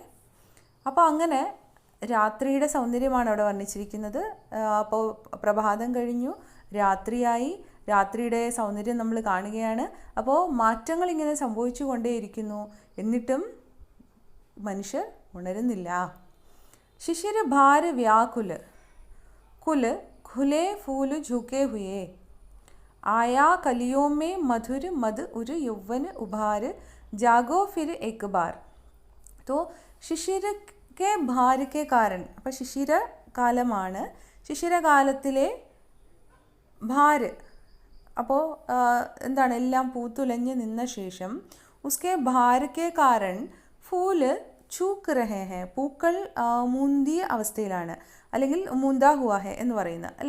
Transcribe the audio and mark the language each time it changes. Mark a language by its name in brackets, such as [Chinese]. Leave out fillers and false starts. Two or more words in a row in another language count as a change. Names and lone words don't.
[Malayalam] അപ്പോൾ അങ്ങനെ രാത്രിയുടെ സൗന്ദര്യമാണ് അവിടെ വർണ്ണിച്ചിരിക്കുന്നത്. അപ്പോൾ പ്രഭാതം കഴിഞ്ഞു, രാത്രിയായി, രാത്രിയുടെ സൗന്ദര്യം നമ്മൾ കാണുകയാണ്. അപ്പോൾ മാറ്റങ്ങൾ ഇങ്ങനെ സംഭവിച്ചു കൊണ്ടേയിരിക്കുന്നു. എന്നിട്ടും മനുഷ്യർ ഉണരുന്നില്ല. [Hindi] शिशिर भार व्याकुल कुल खुले फूल झुके हुए आया कलियों में मधुर मद उर यौवन उभार जागो फिर एक बार. तो शिशिर के भार के कारण, [Malayalam] അപ്പോൾ ശിശിരകാലമാണ്. ശിശിരകാലത്തിലെ ഭാര്, അപ്പോൾ എന്താണ്, എല്ലാം പൂത്തുലഞ്ഞ് നിന്ന ശേഷം [Hindi] उसके भार के कारण फूल झुक रहे है, [Malayalam] പൂക്കൾ മുന്തിയ അവസ്ഥയിലാണ്, അല്ലെങ്കിൽ [Hindi] मुंदा हुआ है [Malayalam] എന്ന് പറയുന്നത് അല്ലേ.